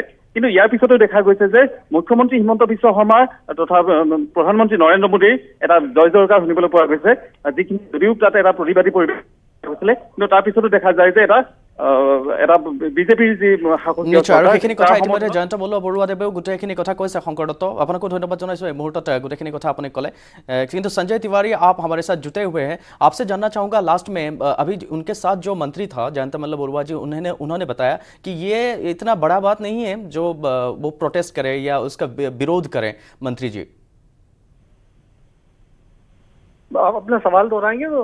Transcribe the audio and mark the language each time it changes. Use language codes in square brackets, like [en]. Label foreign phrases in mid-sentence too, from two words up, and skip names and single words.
[as] কিন্তু ইয়াৰ পিছতো দেখা গৈছে যে মুখ্যমন্ত্ৰী হিমন্ত বিশ্ব শৰ্মাৰ তথা প্ৰধানমন্ত্ৰী নৰেন্দ্ৰ মোদীৰ এটা জয় জয়কাৰ শুনিবলৈ পোৱা গৈছে, যিখিনি যদিও তাতে এটা প্ৰতিবাদী পৰিৱেশ হৈছিলে, কিন্তু তাৰপিছতো দেখা যায় যে এটা বিজেপিৰ যি সেইখিনি কথা ইতিমধ্যে জয়ন্ত মল্ল বৰুৱাদেৱেও গোটেইখিনি কথা কৈছে। শংকৰ দত্ত, আপোনাকো ধন্যবাদ জনাইছো এই মুহূৰ্তত গোটেইখিনি কথা আপুনি ক'লে। [hi] কিন্তু संजय तिवारी, आप हमारे साथ जुटे हुए हैं, आपसे जानना चाहूँगा लास्ट में अभी उनके साथ जो मंत्री था जयंत मल्ल बरुआ जी, उन्होंने बताया कि ये इतना बड़ा बात नहीं है जो वो प्रोटेस्ट करे या उसका विरोध करें। मंत्री जी आप अपना सवाल दोहराएंगे तो?